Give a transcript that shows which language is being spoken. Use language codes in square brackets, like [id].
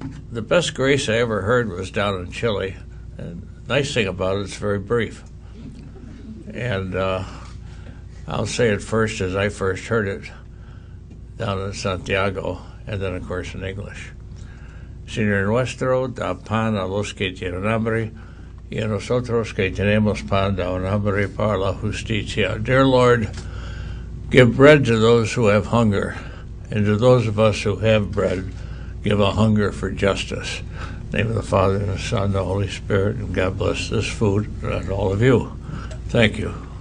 [en] The best grace I ever heard was down in Chile. And the nice thing about it, it's very brief. And I'll say it first as I first heard it down in Santiago, and then, of course, in English. [es] Señor nuestro, da pan a los que tienen hambre, y a nosotros que tenemos pan, da un hambre para la justicia. [en] Dear Lord, give bread to those who have hunger, and to those of us who have bread, give a hunger for justice. In the name of the Father, and the Son, and the Holy Spirit, and God bless this food and all of you. Thank you.